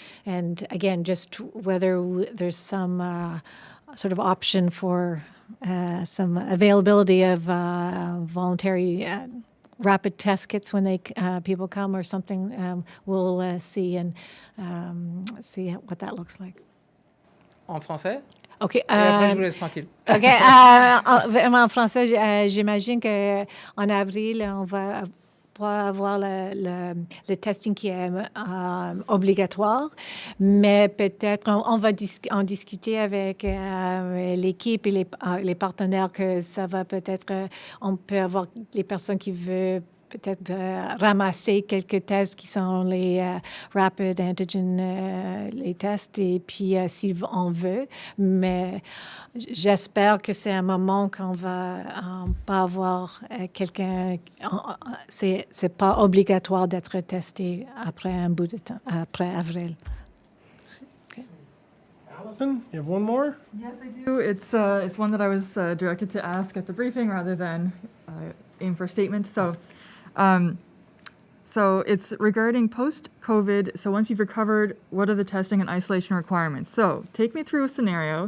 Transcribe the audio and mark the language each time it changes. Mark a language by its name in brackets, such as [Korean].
[English] And again, just whether there's some sort of option for some availability of voluntary rapid test kits when people come or something, we'll see and see what that looks like. [French] En français? OK. Et après, je vous laisse tranquille. OK. En français, j'imagine qu'en avril, on va avoir le testing qui est obligatoire, mais peut-être on va en discuter avec l'équipe et les partenaires que ça va peut-être, on peut avoir les personnes qui veulent peut-être ramasser quelques tests qui sont les rapid antigen, les tests, et puis si on veut. Mais j'espère que c'est un moment qu'on va pas avoir quelqu'un. C'est pas obligatoire d'être testé après un bout de temps, après avril. [English] Allison, you have one more? Yes, I do. It's one that I was directed to ask at the briefing rather than aim for a statement. So it's regarding post-COVID. So once you've recovered, what are the testing and isolation requirements? So take me through a scenario.